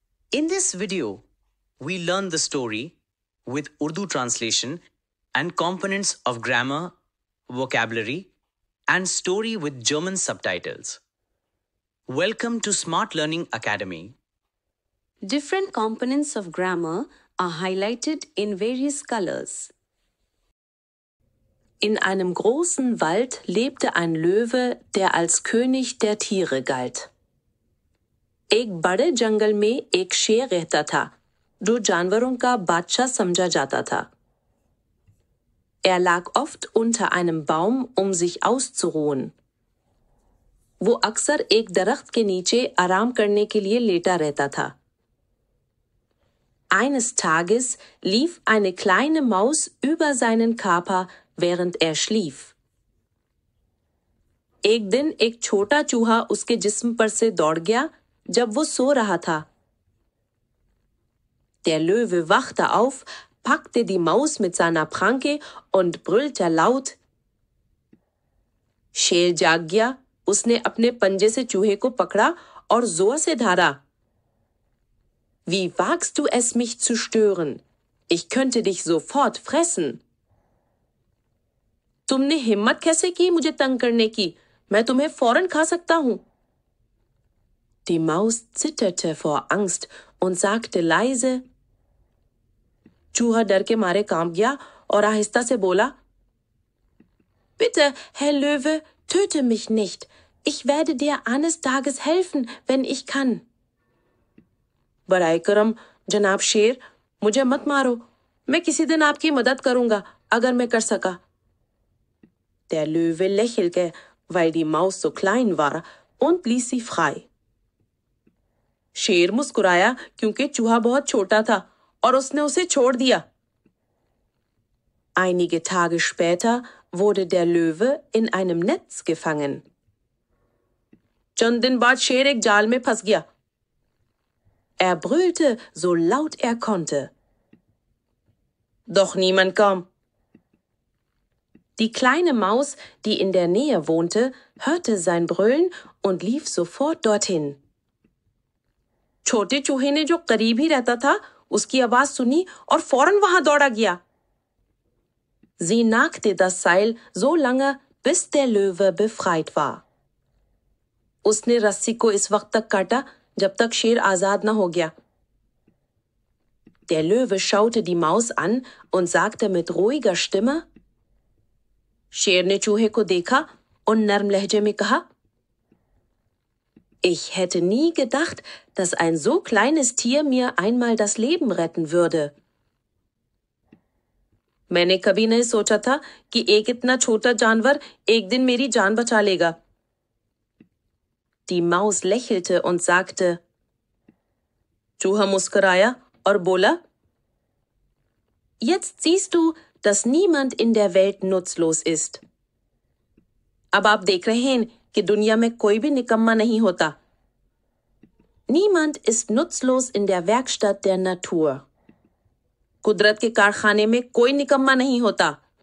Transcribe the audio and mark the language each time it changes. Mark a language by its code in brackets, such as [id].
[en] In this video, we learn the story with Urdu translation and components of grammar, vocabulary, and story with German subtitles. Welcome to Smart Learning Academy. Different components of grammar are highlighted in various colors. [de] In einem großen Wald lebte ein Löwe, der als König der Tiere galt. [hi] एक बड़े जंगल में एक शेर रहता था, जो जानवरों का बादशाह समझा जाता था. [de] Er lag oft unter einem Baum, um sich auszuruhen. [hi] वो अक्सर एक दरख्त के नीचे आराम करने के लिए लेटा रहता था. [de] Eines Tages lief eine kleine Maus über seinen Körper, während er schlief. [hi] एक दिन एक छोटा चूहा उसके जिस्म पर से दौड़ गया, जब वो सो रहा था. [de] Der Löwe wachte auf, packte die Maus mit seiner Pranke und brüllte laut. [hi] शेर जाग गया, उसने अपने पंजे से चूहे को पकड़ा और जोर से धारा. [de] Wie wagst du es, mich zu stören? Ich könnte dich sofort fressen. [hi] तुमने हिम्मत कैसे की मुझे तंग करने की? मैं तुम्हें फौरन खा सकता हूं. [de] Die Maus zitterte vor Angst und sagte leise. [hi] चूहा डर के मारे कांप गया और आहिस्ता से बोला. [de] Bitte, Herr Löwe, töte mich nicht. Ich werde dir eines Tages helfen, wenn ich kann. [hi] बराए करम, जनाब शेर, मुझे मत मारो. मैं किसी दिन आपकी मदद करूंगा, अगर मैं कर सका. [de] Der Löwe lächelte, weil die Maus so klein war, und ließ sie frei. [hi] शेर मुस्कुराया क्योंकि चूहा बहुत छोटा था और उसने उसे छोड़ दिया. [de] Einige Tage später wurde der Löwe in einem Netz gefangen. [hi] चंद दिन बाद शेर एक जाल में फंस गया. [de] Er brüllte, so laut er konnte. Doch niemand kam. Die kleine Maus, die in der Nähe wohnte, hörte sein Brüllen und lief sofort dorthin. [hi] छोटे चूहे ने जो करीब ही रहता था, उसकी आवाज सुनी और फौरन वहां दौड़ा गया. [de] Sie nagte das Seil so lange, bis der Löwe befreit war. [hi] उसने रस्सी को इस वक्त तक काटा, जब तक शेर आजाद न हो गया. [de] Der Löwe schaute die Maus an und sagte mit ruhiger Stimme. [hi] शेर ने चूहे को देखा और नर्म लहजे में कहा. [de] Ich hätte nie gedacht, dass ein so kleines Tier mir einmal das Leben retten würde. [hi] मैंने कभी नहीं सोचा था कि एक इतना छोटा जानवर एक दिन मेरी जान बचा लेगा. [de] Die Maus lächelte und sagte. [hi] चूहा मुस्कुराया और बोला. [de] Jetzt siehst du, dass niemand in der Welt nutzlos ist. [hi] अब आप देख रहे हैं कि दुनिया में कोई भी निकम्मा नहीं होता. [de] Niemand ist nutzlos in der Werkstatt der Natur. [hi] कुदरत के कारखाने में कोई निकम्मा नहीं होता.